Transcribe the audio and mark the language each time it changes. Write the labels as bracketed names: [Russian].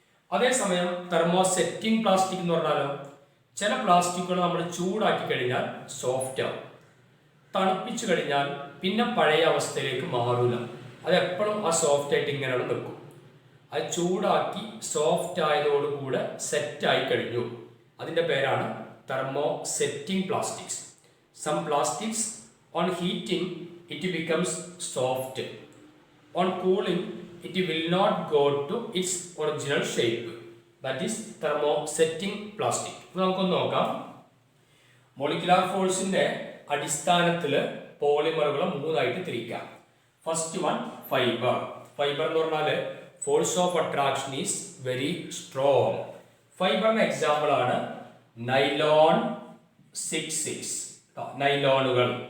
[Malayalam] അതേസമയം thermosetting plastic എന്ന് പറഞ്ഞാലോ, ചില പ്ലാസ്റ്റിക്കുകൾ നമ്മൾ ചൂടാക്കി കഴിഞ്ഞാൽ സോഫ്റ്റ് ആവും, തണുപ്പിച്ചു കഴിഞ്ഞാൽ പിന്നെ പഴയ അവസ്ഥയിലേക്ക് മാറില്ല. അതെപ്പോഴും ആ സോഫ്റ്റ് ആയിട്ട് ഇങ്ങനെയാണ് നിൽക്കും. അത് ചൂടാക്കി സോഫ്റ്റ് ആയതോടുകൂടെ സെറ്റായി കഴിഞ്ഞു. അതിൻ്റെ പേരാണ് thermosetting plastics. [English] Some plastics on heating it becomes soft, on cooling it will not go to its original shape. That is thermosetting plastic. [Malayalam] നമുക്കൊന്ന് നോക്കാം. മോളിക്കുലാർ ഫോഴ്സിന്റെ അടിസ്ഥാനത്തിൽ പോളിമറുകളെ മൂന്നായിട്ട് തിരിക്കാം. [English] First one fibre. Fibre [Malayalam] എന്ന് പറഞ്ഞാൽ [English] Force of attraction is very strong. [Malayalam] ഫൈബറിന് example ആണ് nylon 6/6, നൈലോണുകൾ.